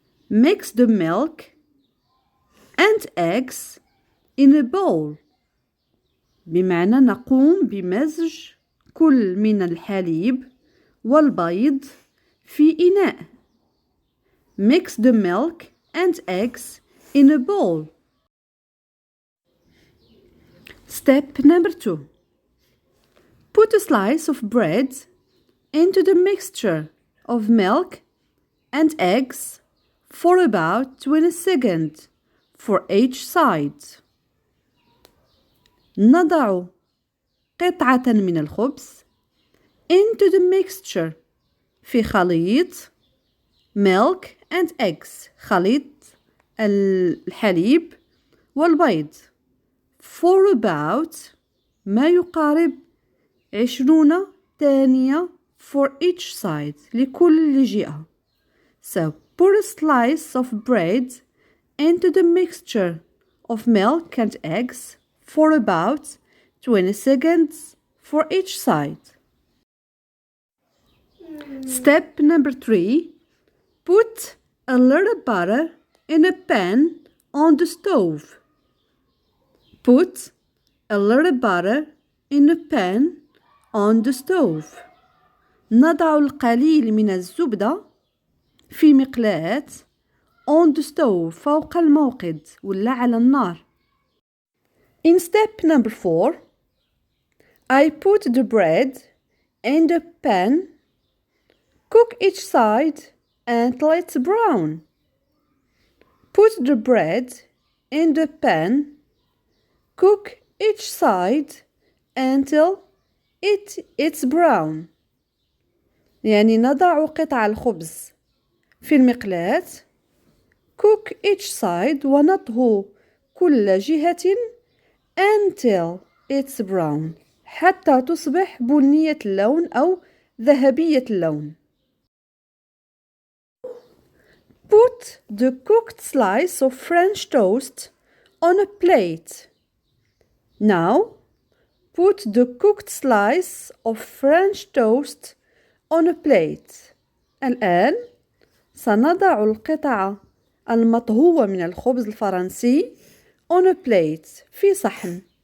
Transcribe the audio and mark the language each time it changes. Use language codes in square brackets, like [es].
[en] Mix the milk and eggs in a bowl. [ar] بمعنى نقوم بمزج كل من الحليب والبيض في إناء. [en] Mix the milk and eggs in a bowl. Step number 2. Put a slice of bread into the mixture of milk and eggs for about 20 seconds for each side. [ar] نضع قطعة من الخبز [en] into the mixture، [ar] في خليط [en] milk and eggs، [ar] خليط الحليب والبيض، [en] for about [ar] ما يقارب 20 ثانية [en] for each side، [ar] لكل جهة. [en] So put a slice of bread into the mixture of milk and eggs for about 20 seconds for each side. Step number 3. Put a little butter in a pan on the stove. Put a little butter in a pan on the stove. [ar] نضع القليل من الزبدة في مقلاة [en] on the stove، [ar] فوق الموقد ولا على النار. [en] In step number 4، I put the bread in the pan, cook each side until it's brown. Put the bread in the pan, cook each side until it's brown. [ar] يعني نضع قطع الخبز في المقلاة، [en] cook each side، [ar] ونطهو كل جهة [en] until it's brown، [ar] حتى تصبح بنية اللون أو ذهبية اللون. [en] Put the cooked slice of French toast on a plate. Now, put the cooked slice of French toast on a plate. [ar] الآن سنضع القطعة المطهوة من الخبز الفرنسي [en] on a plate، [ar] في صحن.